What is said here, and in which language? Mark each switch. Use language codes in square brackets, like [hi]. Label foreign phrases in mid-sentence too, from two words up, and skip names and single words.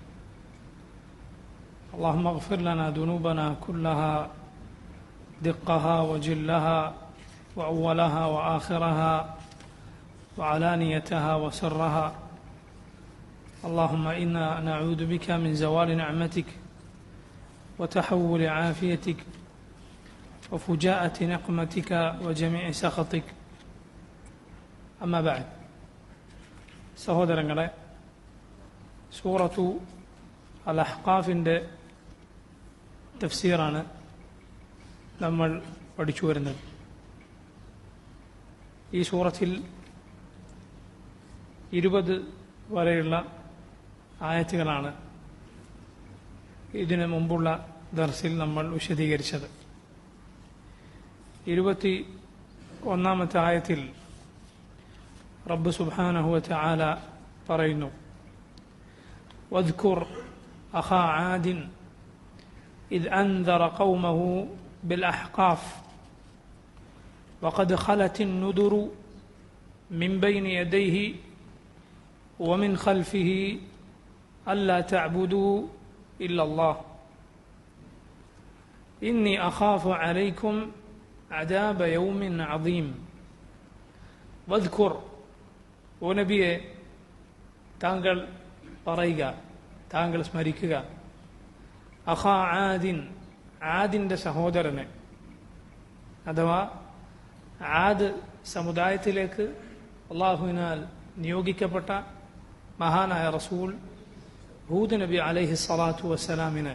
[ar] اللهم اغفر لنا ذنوبنا كلها دقها وجلها وأولها وآخرها وعلانيتها وسرها. اللهم إنا نعوذ بك من زوال نعمتك وتحول عافيتك وفجاءة نقمتك وجميع سخطك. أما بعد، [ml] സഹോദരങ്ങളെ, സൂറത്തു അൽ അഹ്ഖാഫിൻ്റെ തഫ്സീറാണ് നമ്മൾ പഠിച്ചു വരുന്നത്. ഈ സൂറത്തിൽ 20 വരെയുള്ള ആയത്തുകളാണ് ഇതിനു മുമ്പുള്ള ദർസിൽ നമ്മൾ വിശദീകരിച്ചത്. 21-ാമത്തെ ആയത്തിൽ റബ്ബ് [ar] سبحانه وتعالى [ml] പറയുന്നു: വദ്കുർ [ar] أخا عاد إذ أنذر قومه بالأحقاف وقد خلت النذر من بين يديه ومن خلفه ألا تعبدوا إلا الله إني أخاف عليكم عذاب يوم عظيم. [ml] വദ്കുർ, ഓ നബിയെ, താങ്കൾ പറയുക, താങ്കൾ സ്മരിക്കുക, [ar] أخا عاد, [ml] ആദിൻ്റെ സഹോദരനെ, അഥവാ ആദ് സമുദായത്തിലേക്ക് അള്ളാഹുവിനാൽ നിയോഗിക്കപ്പെട്ട മഹാനായ റസൂൽ ഹൂദ് നബി [ar] عليه الصلاة والسلام.